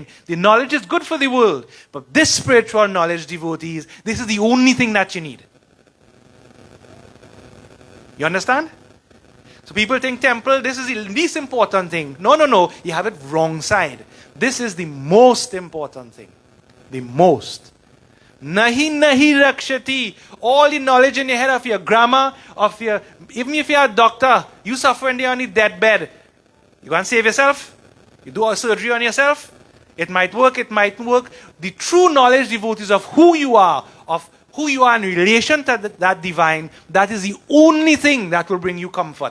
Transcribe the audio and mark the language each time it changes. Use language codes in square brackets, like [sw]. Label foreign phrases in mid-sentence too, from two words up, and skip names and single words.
[en] The knowledge is good for the world. But this spiritual knowledge, devotees, this is the only thing that you need. You understand? So people think temple, this is the least important thing. No, no, no. You have it wrong side. This is the most important thing. The most. [sa] Nahi nahi rakshati. [en] All the knowledge in your head of your grammar, of your, even if you're a doctor, you suffer when you're on the deathbed. You can't save yourself. You do a surgery on yourself. It might work, it might work. The true knowledge, devotees, of who you are in relation to that divine, that is the only thing that will bring you comfort.